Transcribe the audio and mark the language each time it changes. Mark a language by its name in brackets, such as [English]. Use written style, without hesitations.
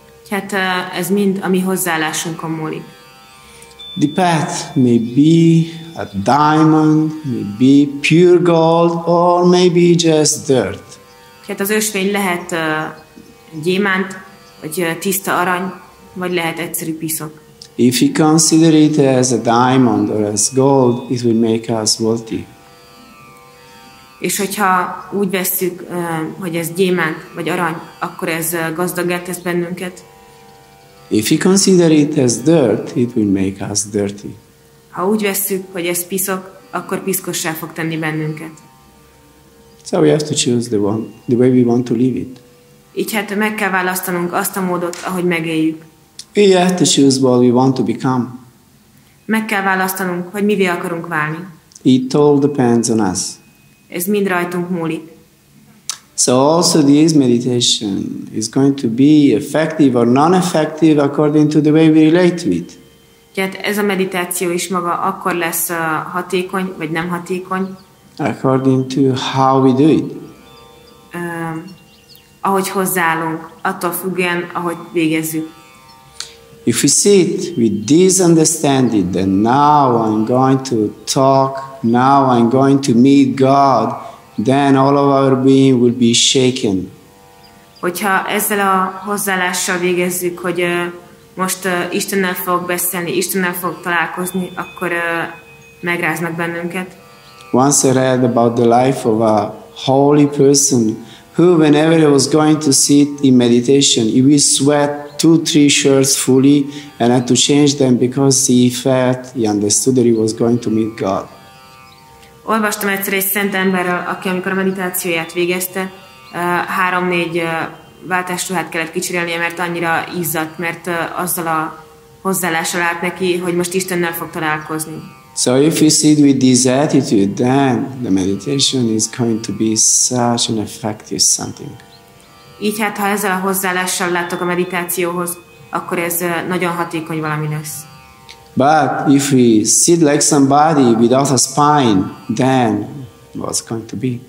[Hungarian] Hát ez mind a mi hozzáállásunkon múlik. [English] The path may be a diamond, may be pure gold, or maybe just dirt. [Hungarian] Hát az ösvény lehet gyémánt, vagy tiszta arany, vagy lehet egyszerű piszok. [English] If we consider it as a diamond or as gold, it will make us wealthy. [Hungarian] És hogyha úgy vesszük, hogy ez gyémánt vagy arany, akkor ez gazdaggá tesz bennünket. [English] If we consider it as dirt, it will make us dirty. [Hungarian] Ha úgy vesszük, hogy ez piszok, akkor piszkossá fog tenni bennünket. [English] So we have to choose the way we want to live it. [Hungarian] Így hát meg kell választanunk azt a módot, ahogy megéljük. [English] We have to choose what we want to become. [Hungarian] Meg kell választanunk, hogy mivé akarunk válni. [English] It all depends on us. [Hungarian] Ez mind rajtunk múlik. [English] So also this meditation is going to be effective or non-effective according to the way we relate to it. [Hungarian] Tehát ez a meditáció is maga akkor lesz hatékony, vagy nem hatékony. [English] According to how we do it. [Hungarian] Ahogy hozzáállunk, attól függően, ahogy végezzük. [English] If we sit with this understanding that now I'm going to talk, now I'm going to meet God, then all of our being will be shaken. [Hungarian] Hogyha ezzel a hozzáállással végezzük, hogy most Istennel fogok beszélni, Istennel fogok találkozni, akkor megráznak bennünket. [English] Once I read about the life of a holy person who, whenever he was going to sit in meditation, he would sweat 2-3 shirts fully and had to change them because he felt, he understood that he was going to meet God. [Hungarian] Olvastam egyszer egy szent emberről, aki amikor a meditációját végezte, 3-4 váltásruhát kellett kicserélnie, mert annyira izzadt, mert azzal a hozzáállással állt neki, hogy most Istennel fog találkozni. [English] So if you sit with this attitude, then the meditation is going to be such an effective something. [Hungarian] Így hát, ha ezzel a hozzáállással láttok a meditációhoz, akkor ez nagyon hatékony valami lesz. [English] But if we sit like somebody without a spine, then what's going to be?